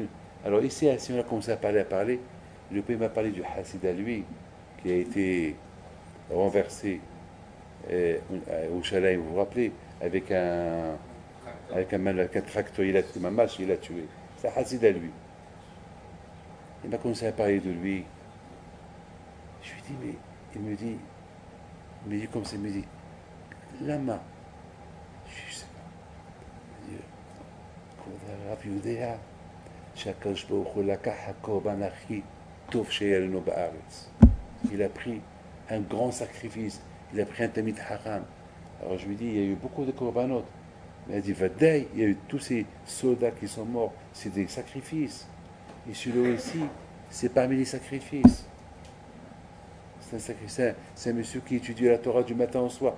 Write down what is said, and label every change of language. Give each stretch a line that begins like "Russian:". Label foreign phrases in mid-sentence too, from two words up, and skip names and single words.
French: Alors ici, si on a commencé à parler, le pays m'a parlé du Hassid à lui, qui a été renversé au Shalaim, vous vous rappelez, avec un tracteur, il a tué. C'est un Hassid à lui. Il m'a commencé à parler de lui. Je lui dis, mais il me dit comme ça, il me dit, lama. Je sais pas. Il me dit,
Hebrew: כבוד הרב יודע שהקדוש ברוך הוא לקח הקורבן הכי טוב שהיה לנו בארץ.
French: Il a pris un grand sacrifice, il a pris un
Hebrew: תמיד הרם.
French: Alors je lui dis, il y a eu beaucoup de korbanot. Mais il a dit, Vadaï, il y a eu tous ces soldats qui sont morts, c'est des sacrifices. Et celui-là aussi, c'est parmi les sacrifices. C'est un sacrifice, c'est un monsieur qui étudie la Torah du matin au soir.